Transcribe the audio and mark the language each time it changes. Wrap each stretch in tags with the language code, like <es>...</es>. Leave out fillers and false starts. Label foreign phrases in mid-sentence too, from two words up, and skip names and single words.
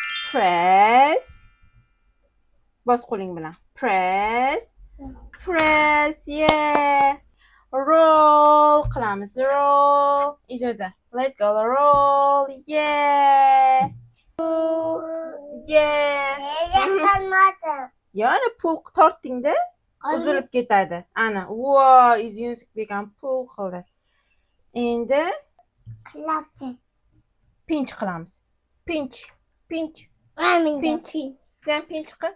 <uz>Press. Bos qo'ling bilan.</uz> <en>Press. Press. Yeah. Roll qilamiz. Roll. Ijozat. Let's go. Roll. Yeah. Yeah.</en> <uz>Yasalmadim. Yani pul tortdingda uzilib ketadi. Ana. Wow, Yunusbek ham pul qildi. Endi Qilabdi.</uz> <en>pinch qilamiz. Pinch. Pinch.</en> <uz>Sen pinch qil.</uz>